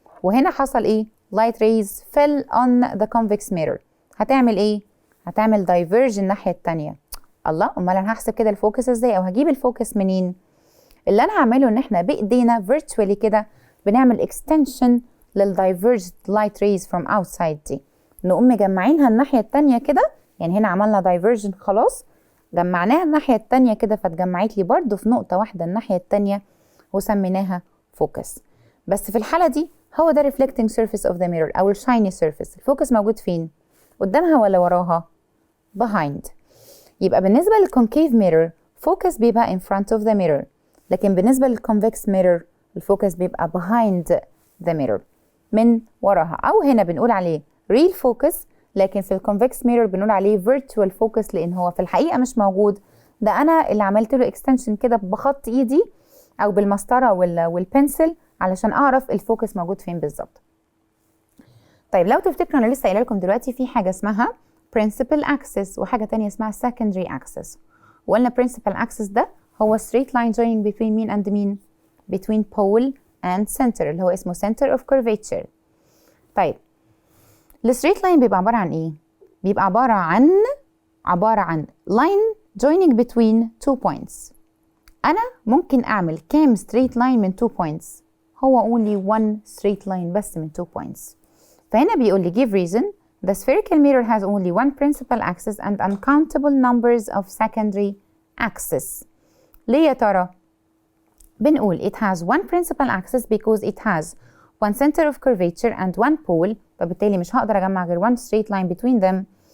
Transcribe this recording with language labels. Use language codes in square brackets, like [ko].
[ar] وهنا حصل ايه؟ [en] light rays fell on the convex mirror. [ar] هتعمل ايه؟ هتعمل دايفرج الناحية التانية. الله، امال انا هحسب كده الفوكس ازاي او هجيب الفوكس منين؟ اللي انا هعمله ان احنا بايدينا virtually كده بنعمل extension للدايفرجد [en] light rays from outside [ar] دي، نقوم مجمعينها الناحية التانية كده. يعني هنا عملنا diversion خلاص، جمعناها الناحية التانية كده فاتجمعت لي برضو في نقطة واحدة الناحية التانية وسميناها فوكس. بس في الحالة دي هو ده [en] reflecting surface of the mirror [ar] أو [en] shiny surface. [ar] الفوكس موجود فين؟ قدامها ولا وراها؟ behind. يبقى بالنسبة للconcave mirror focus بيبقى [en] in front of the mirror، [ar] لكن بالنسبة للconvex mirror الفوكس بيبقى [en] behind the mirror، [ar] من وراها. أو هنا بنقول عليه real focus، لكن في الconvex mirror بنقول عليه virtual focus لأن هو في الحقيقة مش موجود. ده أنا اللي عملت له extension كده بخط إيدي أو بالمسطرة والبنسل علشان أعرف الفوكس موجود فين بالظبط. طيب لو تفتكروا أنا لسه قايله لكم دلوقتي في حاجة اسمها principal axis وحاجة تانية اسمها secondary axis. وقلنا principal axis ده هو [en] straight line joining between [ar] مين and مين؟ [en] between pole and center [ar] اللي هو اسمه center of curvature. طيب الستريت لاين بيبقى عبارة عن ايه؟ بيبقى عبارة عن [en] line joining between two points. [ar] أنا ممكن أعمل كام straight line من two points؟ هو [en] only one straight line [ar] بس من [en] two points. [ar] فهنا بيقول لي [en] give reason the spherical mirror has only one principal axis and uncountable numbers of secondary axes. [ar] ليه يا ترى؟ بنقول [en] it has one principal axis because it has one center of curvature and one pole، [ar] فبالتالي مش هقدر أجمع غير [en] one straight line between them.